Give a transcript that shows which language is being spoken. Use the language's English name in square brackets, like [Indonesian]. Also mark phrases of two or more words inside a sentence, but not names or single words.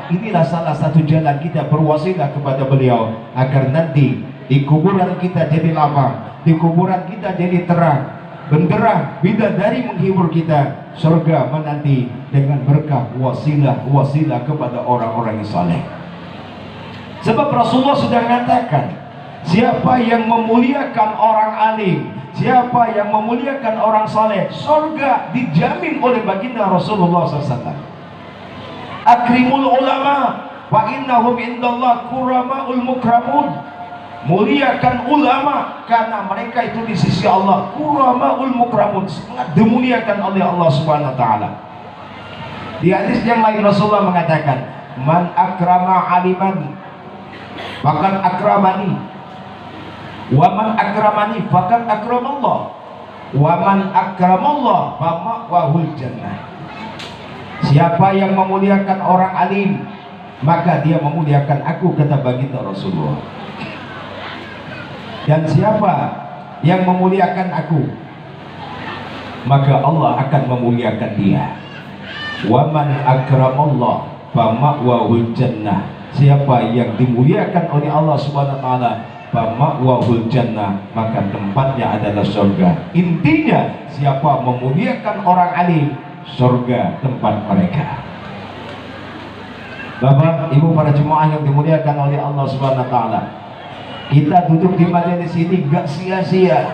[Indonesian] Inilah salah satu jalan kita berwasilah kepada beliau, agar nanti di kuburan kita jadi lapang, di kuburan kita jadi terang, benderang bidadari menghibur kita, surga menanti dengan berkah wasilah kepada orang-orang yang saleh. Sebab Rasulullah sudah mengatakan, siapa yang memuliakan orang alim, siapa yang memuliakan orang saleh, surga dijamin oleh baginda Rasulullah SAW. [Arabic] أكرموا العلماء وإنهم عند الله كرماء مكرمون. [Indonesian] Muliakan ulama karena mereka itu di sisi Allah [Arabic] كرماء مكرمون, [Indonesian] sangat dimuliakan oleh Allah [Arabic] سبحانه وتعالى. [Indonesian] Di hadis yang lain Rasulullah mengatakan, [Arabic] من أكرم عالما فقد أكرمني، ومن أكرمني فقد أكرم الله، ومن أكرم الله فمأواه الجنة. [Indonesian] Siapa yang memuliakan orang alim, maka dia memuliakan aku, kata baginda Rasulullah. Dan siapa yang memuliakan aku, maka Allah akan memuliakan dia. [Arabic] ومن أكرم الله فمأواه الجنة. [Indonesian] Siapa yang dimuliakan oleh Allah [Arabic] سبحانه وتعالى, فمأواه الجنة, [Indonesian] maka tempatnya adalah surga. Intinya, siapa memuliakan orang alim, surga tempat mereka. Bapak, Ibu, para jemaah yang dimuliakan oleh Allah [Arabic] سبحانه وتعالى, [Indonesian] kita duduk di majelis ini gak sia-sia.